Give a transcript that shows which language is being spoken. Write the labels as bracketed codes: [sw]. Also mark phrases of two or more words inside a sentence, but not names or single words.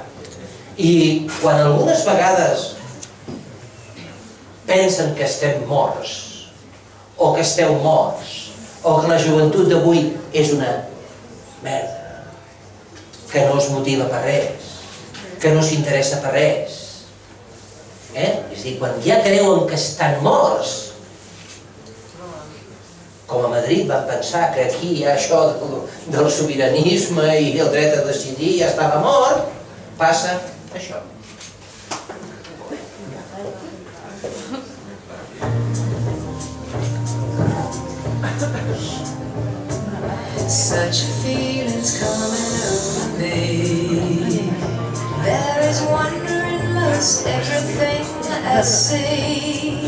[ca] I quan algunes vegades pensen que estem morts, o que esteu morts, o que la joventut d'avui és una merda, que no es motiva per res, que no s'interessa per res. És a dir, quan ja creuen que estan morts, com a Madrid van pensar que aquí hi ha això del sobiranisme i el dret a decidir ja estava mort, passa això. [en] Such a feeling's coming over me. There is wonder in most everything I see.